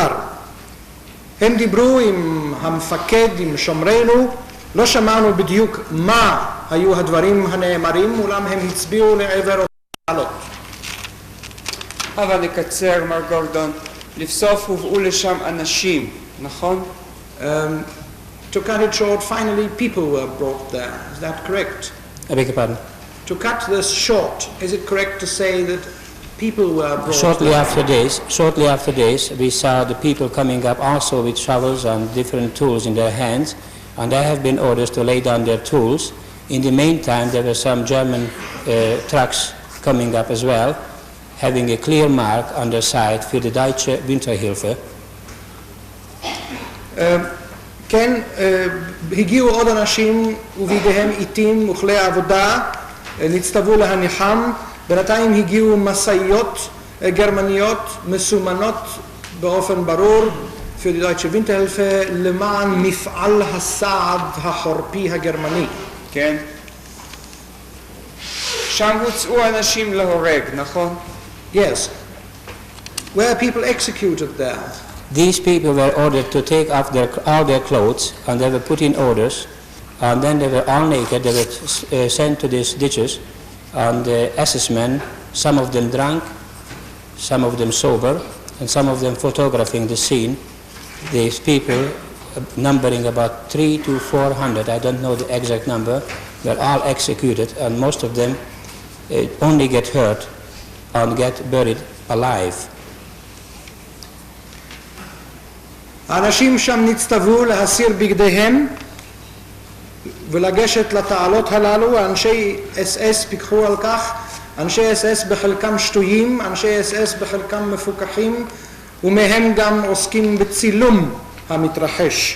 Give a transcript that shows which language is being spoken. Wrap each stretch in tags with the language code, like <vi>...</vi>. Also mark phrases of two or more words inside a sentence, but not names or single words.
<he>הם דיברו עם המפקד, עם שומרנו, לא שמענו בדיוק מה היו הדברים הנאמרים, אולם הם הצביעו לעבר התעלות. אבל נקצר, מר גורדון, לבסוף הובאו לשם אנשים, נכון?</he> <en>To cut it short, finally people were brought there. Is that correct? I beg your pardon? To cut this short, is it correct to say that people were brought Shortly there? after this, we saw the people coming up also with shovels and different tools in their hands, and there have been orders to lay down their tools. In the meantime, there were some German trucks coming up as well, having a clear mark on their side</en> <de>für die Deutsche Winterhilfe.</de> <he>כן, הגיעו עוד אנשים ובידיהם עיתים וכלי עבודה, נצטוו להניחם. בינתיים הגיעו משאיות גרמניות מסומנות באופן ברור</he> <de>für die deutsche Winterhilfe</de> <he>למען מפעל הסעד החורפי הגרמני. כן. שם הוצאו אנשים להורג, נכון?</he> <en>Yes. Where people executed there. These people were ordered to take off all their clothes, and they were put in orders, and then they were all naked. They were sent to these ditches, and the SS men, some of them drunk, some of them sober, and some of them photographing the scene. These people, numbering about 300 to 400, I don't know the exact number, were all executed, and most of them only get hurt and get buried alive.</en> <he>האנשים שם נצטוו להסיר בגדיהם ולגשת לתעלות הללו. אנשי אס פיקחו על כך. אנשי אס בחלקם שטויים, אנשי אס בחלקם מפוקחים, ומהם גם עוסקים בצילום המתרחש.</he>